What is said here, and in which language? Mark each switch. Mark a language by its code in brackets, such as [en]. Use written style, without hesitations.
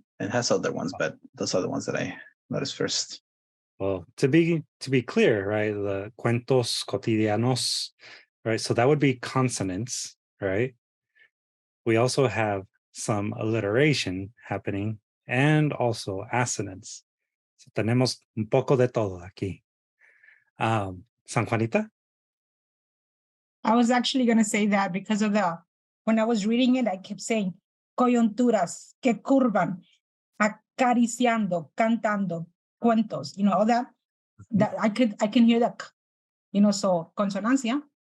[en] It has other ones, but those are the ones that I noticed first. Well, to be clear, right? The cuentos cotidianos, right? So that would be consonants, right? We also have some alliteration happening and also assonance. [es] So tenemos un poco de todo aquí. San Juanita? [en] I was actually going to say that because of when I was reading it, I kept saying, [es] coyunturas que curvan, acariciando, cantando, cuentos, [en] all that I can hear that, so consonancia.